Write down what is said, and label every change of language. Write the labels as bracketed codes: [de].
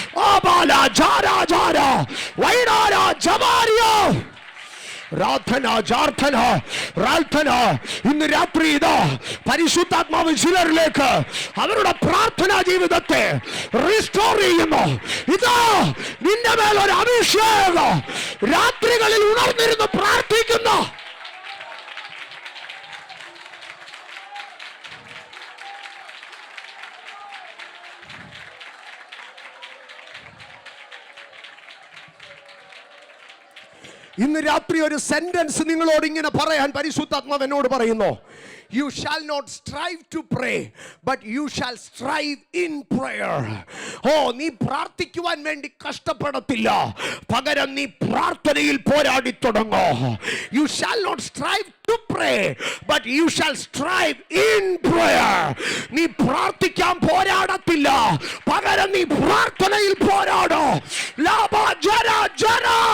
[ml] Abala jara jara vaidara jamaria പ്രാർത്ഥന ജാർത്ഥന പ്രാർത്ഥന. ഇന്ന് രാത്രി ഇതാ പരിശുദ്ധാത്മാവ് ചിലരിലേക്ക് അവരുടെ പ്രാർത്ഥനാ ജീവിതത്തെ റിസ്റ്റോർ ചെയ്യുന്നു. ഇതാ നിന്റെ മേൽ ഒരു അഭിഷേകം. രാത്രികളിൽ ഉണർന്നിരുന്ന് പ്രാർത്ഥിക്കുന്നു. ഇന്ന് രാത്രി ഒരു സെന്റൻസ് നിങ്ങളോട് ഇങ്ങനെ പറയാൻ പരിശുദ്ധാത്മാവ് എന്നോട് പറയുന്നു. [en] You shall not strive to pray, but you shall strive in prayer. [ml] നീ പ്രാർത്ഥിക്കുവാൻ വേണ്ടി കഷ്ടപ്പെടത്തില്ല, പകരം നീ പ്രാർത്ഥനയിൽ പോരാടി തുടങ്ങോ. [en] You shall not strive to pray, but you shall strive in prayer. [ml] നീ പ്രാർത്ഥിക്കാൻ പോരാടത്തില്ല, പകരം നീ പ്രാർത്ഥനയിൽ പോരാടോ. ലാബ ജര ജര.